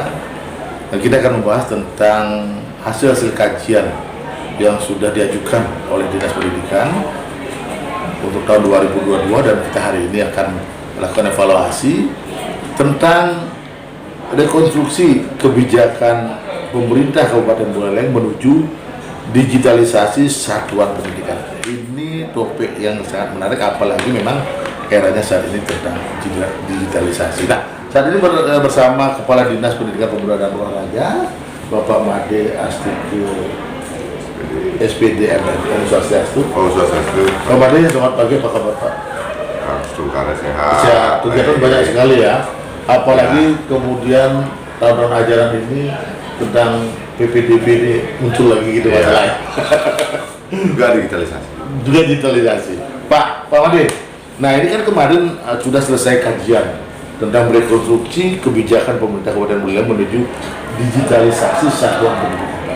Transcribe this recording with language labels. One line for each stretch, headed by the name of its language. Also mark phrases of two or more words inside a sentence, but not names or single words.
Indonesian: Dan kita akan membahas tentang hasil-hasil kajian yang sudah diajukan oleh Dinas Pendidikan untuk tahun 2022, dan kita hari ini akan melakukan evaluasi tentang rekonstruksi kebijakan pemerintah Kabupaten Buleleng menuju digitalisasi satuan pendidikan. Ini topik yang sangat menarik, apalagi memang eranya saat ini tentang digitalisasi. Nah, saat ini bersama Kepala Dinas Pendidikan Pemuda dan Olahraga, Bapak Made Astike, SPD MNI.
Balinese: Om Swastiastu. Om Swastiastu.
Indonesian: Pak Made, selamat pagi, apa kabar Pak? Semoga sehat. Sehat, kegiatan banyak sekali ya. Apalagi kemudian tahun ajaran ini tentang PPDB ini muncul lagi gitu masalahnya. Juga digitalisasi. Juga digitalisasi. Pak Made, nah ini kan kemarin sudah selesai kajian tentang rekonstruksi kebijakan pemerintah Kabupaten Buleleng menuju digitalisasi satuan pendidikan.